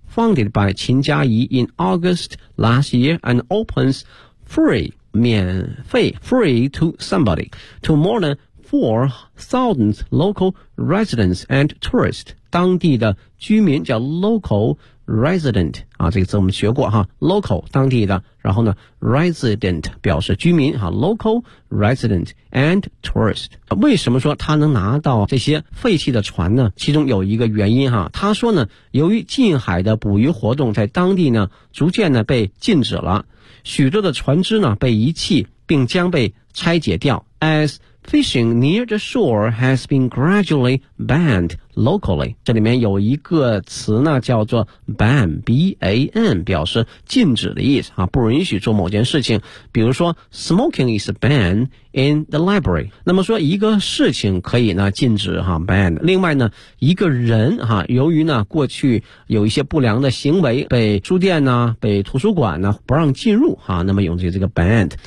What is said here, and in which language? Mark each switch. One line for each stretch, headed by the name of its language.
English: Founded by 秦佳怡 in August last year and opens free, 免费 free to somebody, to more than 4,000 local residents and tourists, 当地的居民叫 local resident, 啊这个字我们学过哈 ,local, 当地的，然后呢 ,resident, 表示居民哈 ,local resident and tourist。
Chinese: 为什么说他能拿到这些废弃的船呢？其中有一个原因哈，他说呢由于近海的捕鱼活动在当地呢逐渐呢被禁止了，许多的船只呢被遗弃并将被拆解掉。
English: As fishing near the shore has been gradually banned locally.
Chinese: 这里面有一个词呢叫做 ban, B-A-N, 表示禁止的意思啊，不允许做某件事情。
English: 比如说 ,smoking is banned in the library.
Chinese: 那么说一个事情可以呢禁止啊 ,banned. 另外呢一个人啊由于呢过去有一些不良的行为被书店呢被图书馆呢不让进入啊，那么用这个 banned。